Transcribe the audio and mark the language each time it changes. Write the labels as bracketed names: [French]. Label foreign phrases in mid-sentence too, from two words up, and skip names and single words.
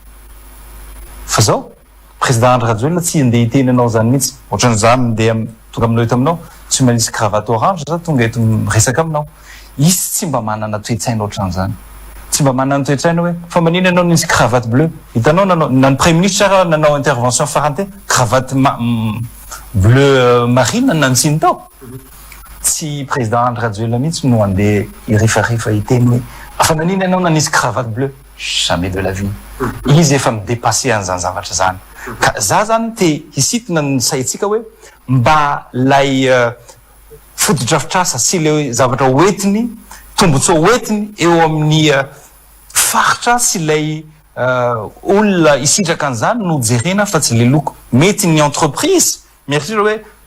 [Malagasy] fa zao président Andry Rajoelina tsy andeha hiteny anao zany mihitsy ohatrany za mindeha tonga aminao eto aminao tsy manisy [French] cravate orange [Malagasy] za tonga eto miresaka aminao izy tsy mba manana toe-tsaina ohatran'izany tsy mba manana toe-tsaina hoe fa manina anao nisy [French] cravate bleu [Malagasy] hitanao nany [French] premier ministre [Malagasy] nanao intervention farante cravate [French] bleu marine [Malagasy] nantsiny tao tsy président Andry Rajoelina mihitsy no andeha irefarifa hiteny hoe afa nanina anao nanisy [French] cravate bleu jamais de la vie [Malagasy] izy efa midépassé an'izany zavatra zany ka za zany te hisitona ny saitsika hoe mba lay fotodrafitrasa sy le zavatra hoentiny tombotsoa hoentiny eo amin'ny faritra sy lay olona isitraka an'izany no jerena fa tsy le loko mety ny entreprise mieritritra hoe